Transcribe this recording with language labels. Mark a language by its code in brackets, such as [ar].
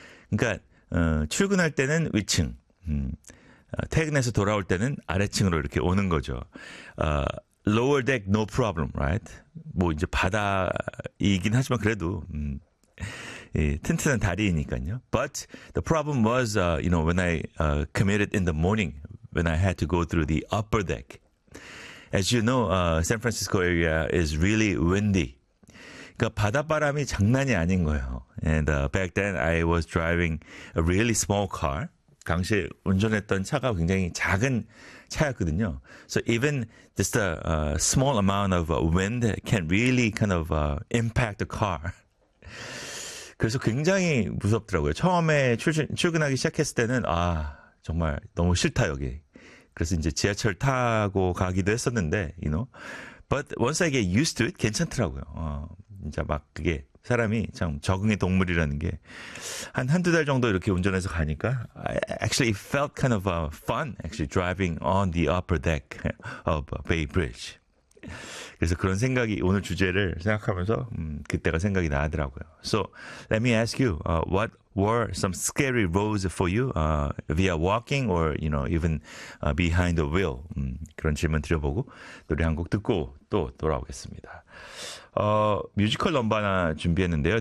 [ko] 그러니까 출근할 때는 위층. 퇴근해서 돌아올 때는 아래층으로 이렇게 오는 거죠. [en] Lower deck, no problem, right? [ko] 뭐 이제 바다이긴 하지만 그래도 예, 튼튼한 다리이니까요. [en] But the problem was, you know, when I committed in the morning, when I had to go through the upper deck. As you know, San Francisco area is really windy. [ko] 그러니까 바닷바람이 장난이 아닌 거예요. [en] And back then, I was driving a really small car. [ko] 당시 운전했던 차가 굉장히 작은 차였거든요. [en] So even just a small amount of wind can really kind of impact the car. [ko] 그래서 굉장히 무섭더라고요. 처음에 출근하기 시작했을 때는 아 정말 너무 싫다 여기. 그래서 이제 지하철 타고 가기도 했었는데, [en] you know. But once I get used to it, [ko] 괜찮더라고요. 이제 막 그게 사람이 참 적응의 동물이라는 게 한 한두 달 정도 이렇게 운전해서 가니까 [en] actually it felt kind of fun actually driving on the upper deck of Bay Bridge. [ko] 그래서 그런 생각이 오늘 주제를 생각하면서 그때가 생각이 나더라고요. [en] So let me ask you what were some scary roads for you via walking or you know even behind the wheel. [ko] 그런 질문 드려보고 노래 한 곡 듣고 또 돌아오겠습니다. 뮤지컬 넘버 하나 준비했는데요.